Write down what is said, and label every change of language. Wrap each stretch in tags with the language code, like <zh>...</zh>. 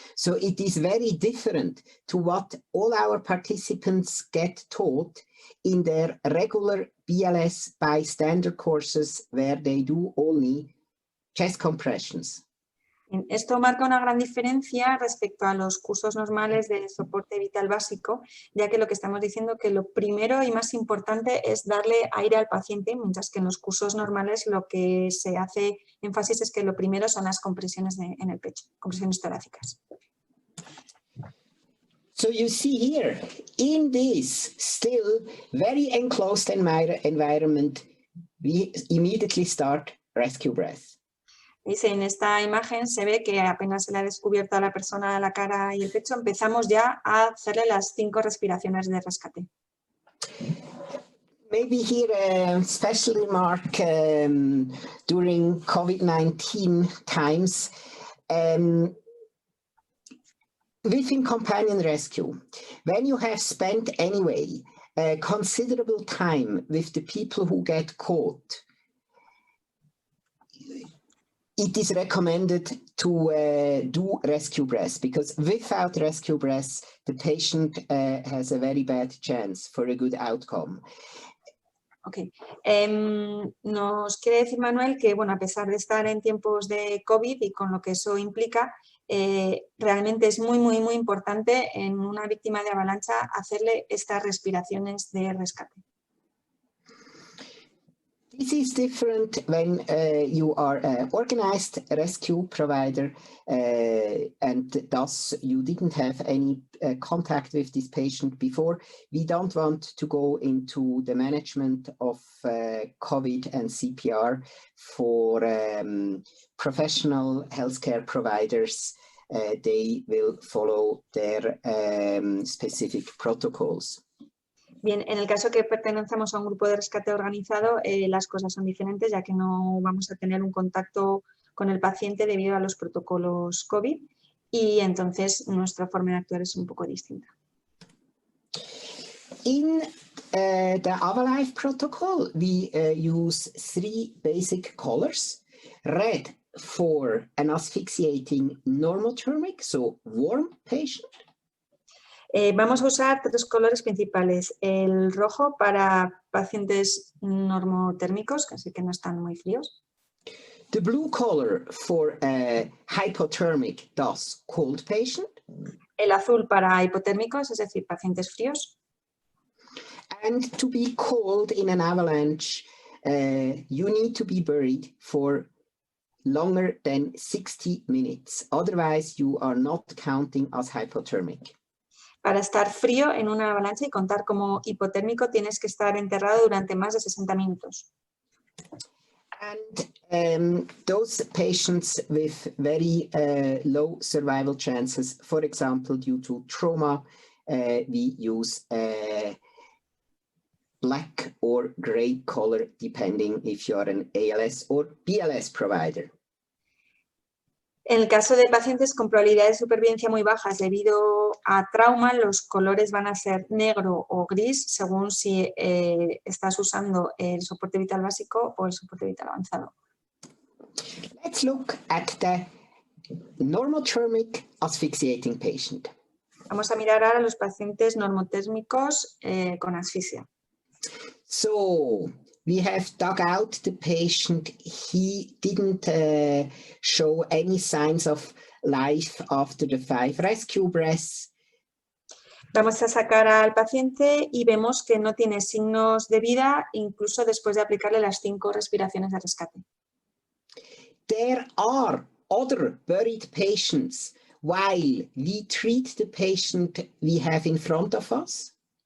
<en>So it is very different to what all our participants get taught in their regular BLS bystander courses where they do only chest compressions.</en> <es>Esto marca una gran diferencia respecto a los cursos normales de soporte vital básico, ya que lo que estamos diciendo que lo primero y más importante es darle aire al paciente, mientras que en los cursos normales lo que se hace énfasis es que lo primero son las compresiones en el pecho, compresiones torácicas.</es> <en>So you see here, in this still very enclosed environment, we immediately start rescue breath.</en> <es>En esta imagen se ve que apenas se le ha descubierto a la persona la cara y el pecho, empezamos ya a hacerle las 5 respiraciones de rescate.</es> <en>Maybe here a special remark during COVID-19 times. Within companion rescue, when you have spent anyway considerable time with the people who get caught, it is recommended to do rescue breaths, because without rescue breaths, the patient has a very bad chance for a good outcome. Ok.</en> <es>Nos quiere decir Manuel que, bueno, a pesar de estar en tiempos de COVID y con lo que eso implica, realmente es muy importante en una víctima de avalancha hacerle estas respiraciones de rescate.</es> <en>This is different when you are an organized rescue provider and thus you didn't have any contact with this patient before. We don't want to go into the management of COVID and CPR for professional healthcare providers. They will follow their specific protocols.</en> <es>Bien, en el caso que pertenecemos a un grupo de rescate organizado, las cosas son diferentes, ya que no vamos a tener un contacto con el paciente debido a los protocolos COVID y entonces nuestra forma de actuar es un poco distinta.</es> <en>In the AvaLife protocol, we use 3 basic colors. Red for an asphyxiating normothermic, so warm patient.</en> <es>Vamos a usar 3 colores principales. El rojo para pacientes normotérmicos, así que no están muy fríos.</es> <en>The blue color for a hypothermic, thus cold patient.</en> <es>El azul para hipotérmicos, es decir, pacientes fríos.</es> <en>And to be cold in an avalanche, you need to be buried for longer than 60 minutes. Otherwise, you are not counting as hypothermic.</en> <es>Para estar frío en una avalancha y contar como hipotérmico, tienes que estar enterrado durante más de 60 minutos.</es> <en>And those patients with very low survival chances, for example, due to trauma, we use black or gray color, depending if you are an ALS or BLS provider.</en> <es>En el caso de pacientes con probabilidades de supervivencia muy bajas debido a trauma, los colores van a ser negro o gris según si estás usando el soporte vital básico o el soporte vital avanzado.</es> <en>Let's look at the normothermic asphyxiating patient.</en> <es>Vamos a mirar ahora a los pacientes normotérmicos con asfixia.</es> <en>So we have dug out the patient. He didn't show any signs of life after the 5 rescue breaths.</en> <es>Vamos a sacar al paciente y vemos que no tiene signos de vida incluso después de aplicarle las 5 respiraciones de rescate.</es> <en>There are other buried patients while we treat the patient we have in front of us.</en>